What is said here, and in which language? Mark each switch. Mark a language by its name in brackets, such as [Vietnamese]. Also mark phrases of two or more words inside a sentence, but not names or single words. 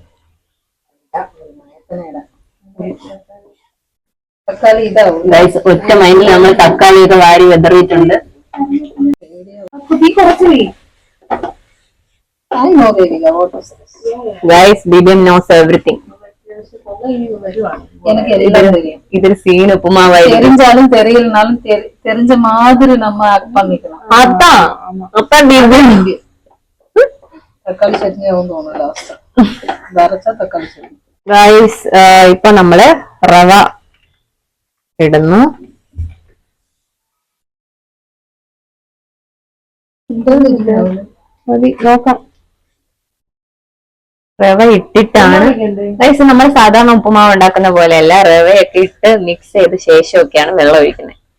[Malayalam] ഗൈസ് ഒറ്റ മൈൻഡിൽ നമ്മൾ തക്കാളിയൊക്കെ വാരി വെതറിയിട്ടുണ്ട്. [English] guys DBM knows everything. [Malayalam] ഇതൊരു സീൻ ഉപ്പുമാവായിരിക്കും. [Tamil] தெரிஞ்சாலும் தெரியலனாலும் தெரிஞ்ச மாதிரி நம்ம ஆக்ட் பண்ணிக்கலாம். அதான் தக்காளி சட்னி ஆகும் தோணும் லாஸ்ட். வரைச்சா தக்காளி சட்னி. [Malayalam] ഗൈസ് ഇപ്പൊ നമ്മള് റവ ഇടുന്നു. നോക്കാം. റവ ഇട്ടിട്ടാണ് ഗൈസ്, നമ്മൾ സാധാരണ ഉപ്പുമാവ് ഉണ്ടാക്കുന്ന പോലെയല്ല, റവയൊക്കെ ഇട്ട് മിക്സ് ചെയ്ത ശേഷമൊക്കെയാണ് വെള്ളം ഒഴിക്കുന്നത്.